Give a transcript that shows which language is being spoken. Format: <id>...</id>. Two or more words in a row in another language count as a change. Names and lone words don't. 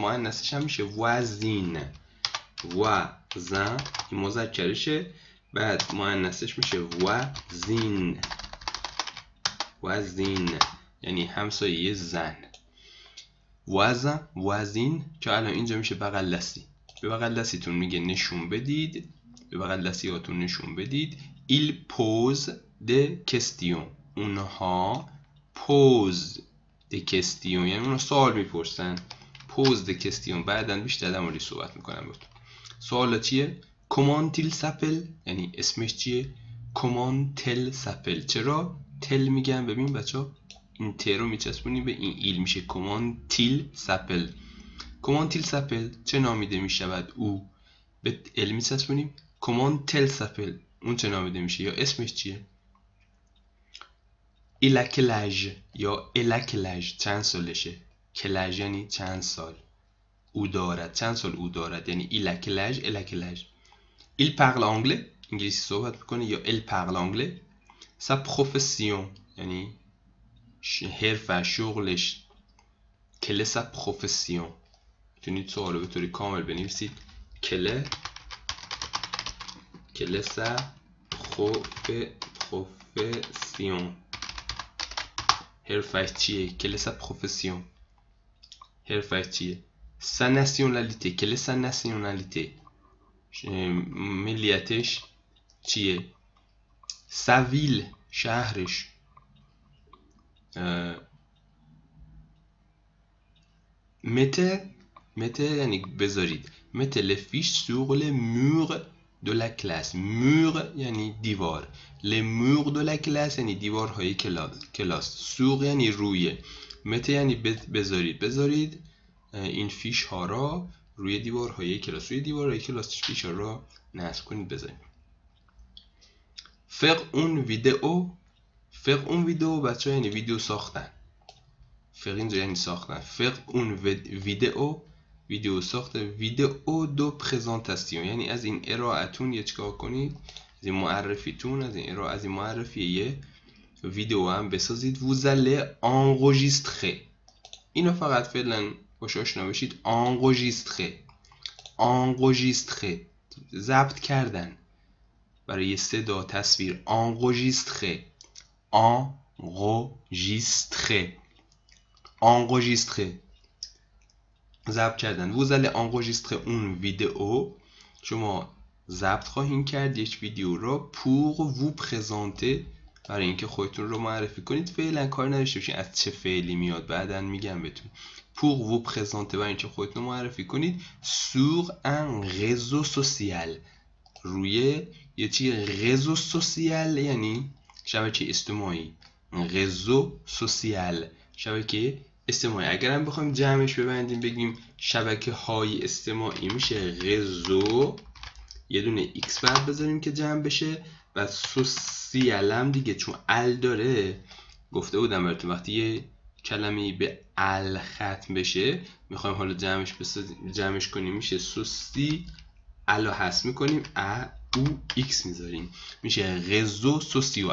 <fa>مؤنثش هم میشه وازین، وازن این مذکرشه، بعد مؤنثش میشه وازین، وازین یعنی همسایه زن. وازن، وازین که الان اینجا میشه بغل دستی. به بغل دستیتون میگه نشون بدید، به بغل دستیاتون نشون بدید.</fa> <fr>il pose des questions، اونها pose des questions</fr> <fa>یعنی اونها سوال میپرسن.</fa> <fr>pose des questions</fr> <fa>بعدن بیشتر در موردش صحبت میکنم بود. سوالا چیه؟</fa> <fr>comment il s'appelle</fr> <fa>یعنی اسمش چیه؟</fa> <fr>comment elle s'appelle.</fr> <fa>چرا تل میگم؟ ببین بچه این ت رو میچسبونیم به این ایل، میشه</fa> <fr>comment il s'appelle. comment il s'appelle</fr> <fa>چه نامیده میشود او؟ به ال میچسبونیم.</fa> <fr>comment elle s'appelle</fr> <fa>اون چه نامیده میشه یا اسمش چیه؟</fa> <fr>il a quel âge یا elle a quel âge</fr> <fa>چند سالشه.</fa> <fr>quel âge</fr> <fa>یعنی چند سال. او دارد، چند سال او دارد یعنی</fa> <fr>il a quel âge، elle a quel âge. il parle anglais</fr> <fa>انگلیسی صحبت میکنه</fa> <fr>یا elle parle anglais. sa profession</fr> <fa>یعنی حرفه، شغلش.</fa> <fr>quelle est sa profession</fr> <fa>میتونید سوالو به طوری کامل بنویسید.</fa> <fr>quelle est sa profession</fr> <fa>حرفش چیه؟</fa> <fr>quelle est sa profession</fr> <fa>حرفش چیه؟</fa> <fr>sa nationalité quelle est sa nationalité</fr> <fa>ملیتش چیه؟</fa> <fr>sa ville</fr> <fa>شهرش. mettez یعنی بذارید.</fa> <fr>mettez les fiches sur les murs de la classe.</fr> <fa>mur یعنی دیوار.</fa> <fr>les murs de la classe</fr> <fa>یعنی دیوارهای کلاس. sur یعنی روی. mettez یعنی بذارید این فیش ها را روی دیوارهای کلاس. روی دیوارهای کلاس فیش ها را نصب کنید بذارید.</fa> <fr>faire une vidéo faire une vidéo</fr> <fa>بچه ها یعنی ویدیو ساختن. فق اینجا یعنی ساختن.</fa> <fr>faire une vidéo</fr> <fa>ساخته.</fa> <fr>vidéo de présentation</fr> <fa>یعنی از این ارائهتون یه چیکار کنید، از این معرفیتون، از این معرفی یه ویدیو هم بسازید.</fa> <fr>vous allez enregistrer.</fr> <fa>اینو فقط فعلا باش آشنا بشید. enregistrer ضبط کردن برای صدا تصویر. enregistrer ضبط کردن.</fa> <fr>vous allez enregistrer</fr> <fa>اون ویدیو، شما ضبط خواهید کرد یک ویدیو رو</fa> <fr>pour vous présenter،</fr> <fa>برای اینکه خودتون رو معرفی کنید. فعلا کار نداشته باشین از چه فعلی میاد، بعداً میگم بهتون.</fa> <fr>pour vous présenter</fr> <fa>برای اینکه خودتون رو معرفی کنید</fa> <fr>sur un réseau social،</fr> <fa>روی یه چی</fa> <fr>réseau social</fr> <fa>یعنی شبکه اجتماعی.</fa> <fr>réseau social</fr> <fa>شبکه اجتماعی. اگر هم بخوایم جمعش ببندیم بگیم شبکه های اجتماعی میشه réseau، یه دونه x بعد بذاریم که جمع بشه، و سوسیال هم دیگه چون ال داره گفته بودم براتون وقتی یه کلمه‌ای به ال ختم بشه میخوایم حالا جمعش کنیم میشه سوسی، الو حذف میکنیم ا او ایکس میذاریم میشه</fa> <fr>réseaux sociaux.</fr>